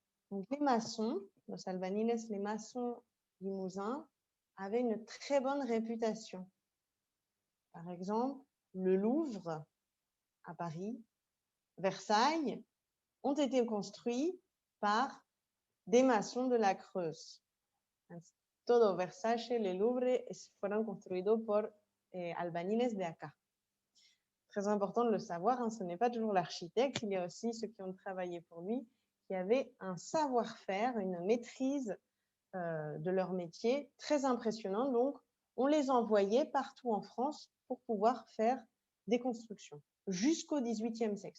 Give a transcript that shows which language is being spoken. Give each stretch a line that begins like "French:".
French: Donc, les maçons,
Spanish: los albaniles,
French: les maçons limousins, avaient une très bonne réputation. Par exemple, le Louvre à Paris, Versailles, ont été construits par des maçons de la Creuse.
Spanish: Todo Versailles, le Louvre, fueron construidos por albañiles de acá.
French: Très important de le savoir, hein, ce n'est pas toujours l'architecte, il y a aussi ceux qui ont travaillé pour lui, qui avaient un savoir-faire, une maîtrise de leur métier très impressionnant. Donc, on les envoyait partout en France pour pouvoir faire des constructions jusqu'au XVIIIe siècle.